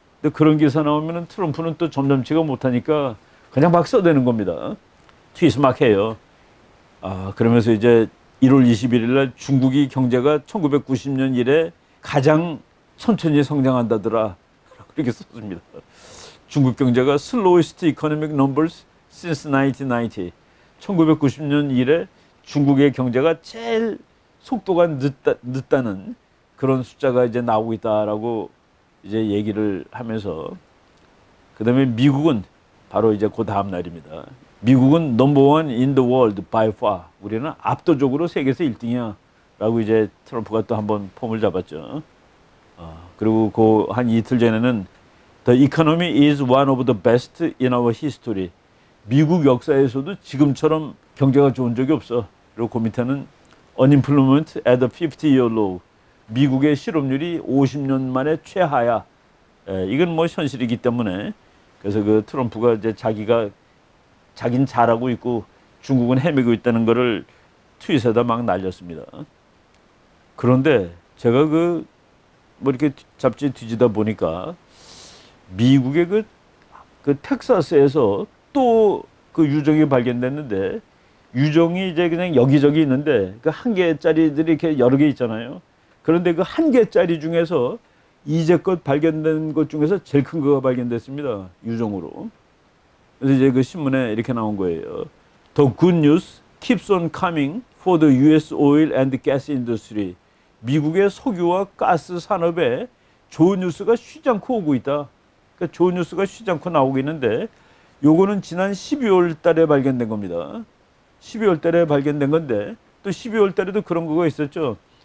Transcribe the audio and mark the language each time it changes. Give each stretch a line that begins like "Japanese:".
Korean: 근데 그런 기사 나오면은 트럼프는 또 점점치가 못하니까 그냥 막 써대는 겁니다. 트윗 막 해요. 그러면서 이제 1월 21일 날 중국이 경제가 1990년 이래 가장 천천히 성장한다더라. 이렇게 썼습니다. 중국 경제가
English: slowest economic numbers since 1990.
Korean: 1990년 이래 중국의 경제가 제일 속도가 늦다는 그런 숫자가 이제 나오고 있다라고 이제 얘기를 하면서 그다음에 미국은 바로 이제 그 다음 날입니다. 미국은
English: number one in the world by far.
Korean: 우리는 압도적으로 세계에서 1등이야. 라고 이제 트럼프가 또 한번 폼을 잡았죠. 그리고 그 한 이틀 전에는
English: The economy is one of the best in our history.
Korean: 미국 역사에서도 지금처럼 경제가 좋은 적이 없어. 그리고 그 밑에는
English: Unemployment at a 50-year low.
Korean: 미국의 실업률이 50년 만에 최하야. 이건 뭐 현실이기 때문에 그래서 그 트럼프가 이제 자긴 잘하고 있고 중국은 헤매고 있다는 거를 트윗에다 막 날렸습니다. 그런데 제가 뭐 이렇게 잡지 뒤지다 보니까 미국의 그 텍사스에서 또 그 유정이 발견됐는데 유정이 이제 그냥 여기저기 있는데 그 한 개짜리들이 이렇게 여러 개 있잖아요. 그런데 그 한 개짜리 중에서 이제껏 발견된 것 중에서 제일 큰 거가 발견됐습니다. 유정으로. 그래서 이제 그 신문에 이렇게 나온 거예요.
English: The good news keeps on coming for the U.S. oil and gas industry.
Korean: 미국의 석유와 가스 산업에 좋은 뉴스가 쉬지 않고 오고 있다. 그러니까 좋은 뉴스가 쉬지 않고 나오고 있는데 요거는 지난 12월 달에 발견된 겁니다. 12월 달에 발견된 건데 또 12월 달에도 그런 거가 있었죠.